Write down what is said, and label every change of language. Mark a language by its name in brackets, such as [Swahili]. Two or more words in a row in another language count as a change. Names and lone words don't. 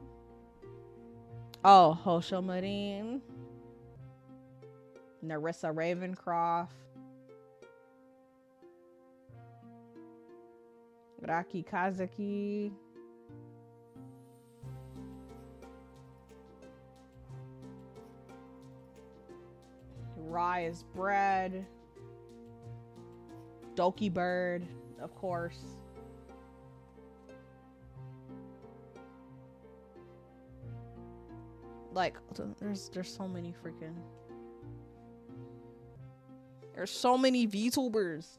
[English] Oh, Hosho Marine. Narissa Ravencroft. Raki Kazaki. Rye is bread. Doki Bird, of course. Like, there's so many freaking. There's so many VTubers.